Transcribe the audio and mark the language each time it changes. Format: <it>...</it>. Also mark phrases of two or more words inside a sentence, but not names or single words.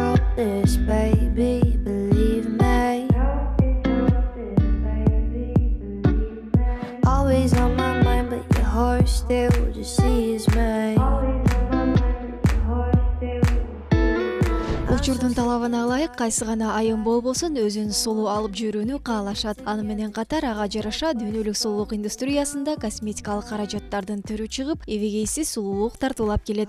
<en>this, baby, believe me. Always on my mind, but your heart still just sees me.</en> <ky>Учурдун талабына ылайык кайсы гана айым болбосун өзүн сулуу алып жүрүүнү каалашат. Аны менен катар ага жараша дүйнөлүк сулуулук индустриясында косметикалык каражаттардын түрү чыгып, эбегейсиз сулуулук тартуулап келет.</ky>